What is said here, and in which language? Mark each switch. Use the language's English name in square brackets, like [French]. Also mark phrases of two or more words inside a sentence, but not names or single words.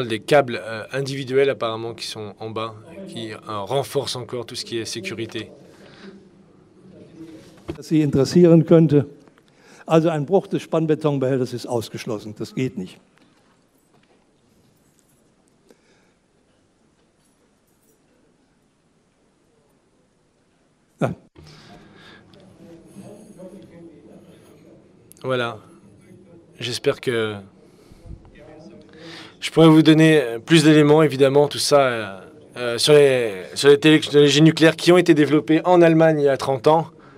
[French] des câbles individuels apparemment qui sont en bas, qui renforcent encore tout ce qui est sécurité. [German] Das Sie interessieren könnte. Also ein Bruch des Spannbetonbehälters ist ausgeschlossen. Das geht nicht. Ja. [French] Voilà. J'espère que je pourrais vous donner plus d'éléments, évidemment, tout ça sur les technologies nucléaires qui ont été développées en Allemagne il y a 30 ans.